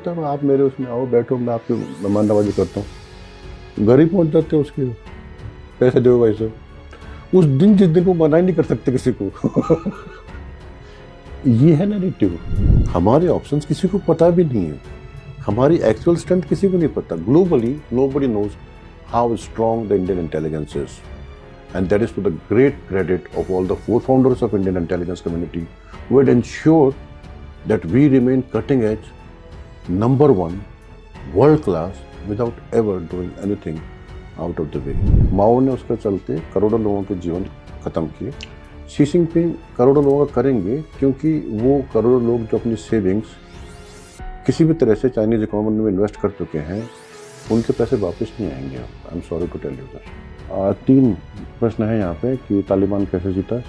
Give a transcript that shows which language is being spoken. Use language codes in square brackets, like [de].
[hi] तब आप मेरे उसमें आओ, बैठो, मैं आपकी मेहमान नवाजी करता हूँ। घर ही पहुँच जाते हैं उसके, पैसे दो भाई साहब। उस दिन जिस दिन को मना ही नहीं कर सकते किसी को। ये है नैरेटिव। हमारे ऑप्शंस किसी को पता भी नहीं है, हमारी एक्चुअल स्ट्रेंथ किसी को नहीं पता। [en] Globally nobody knows how strong the Indian intelligence is, and that is to the great credit of all the 4 founders of Indian intelligence community who had ensured that we remain cutting edge, number 1, world class, without ever doing anything out of the way. [hi] माओ ने उसके चलते करोड़ों लोगों के जीवन खत्म किए। Xi Jinping करोड़ों लोगों का करेंगे क्योंकि वो करोड़ों लोग जो अपनी सेविंग्स किसी भी तरह से चाइनीज इकोनॉमी में इन्वेस्ट कर चुके हैं, उनके पैसे वापस नहीं आएंगे। [en] I am sorry to tell you that. [hi] 3 प्रश्न है यहाँ पे कि तालिबान कैसे जीता।